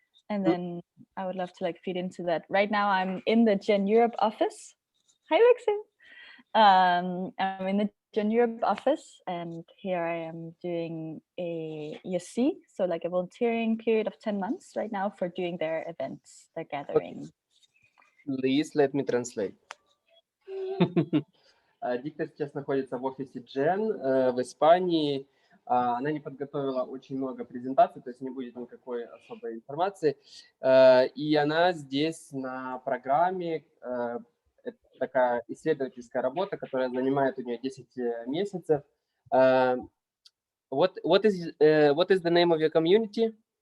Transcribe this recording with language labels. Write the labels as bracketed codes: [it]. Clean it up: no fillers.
[en] And then I would love to like feed into that. Right now I'm in the Gen Europe office. Hi, Lexi. I'm in the Gen Europe office, and here I am doing a ESC, so like a volunteering period of 10 months right now for doing their events, their gathering. Please let me translate. [ru] Дикте сейчас находится в офисе Джен в Испании. Она не подготовила очень много презентаций, то есть не будет никакой особой информации. И она здесь на программе, это такая исследовательская работа, которая занимает у нее 10 месяцев. [en] What is the name of your community?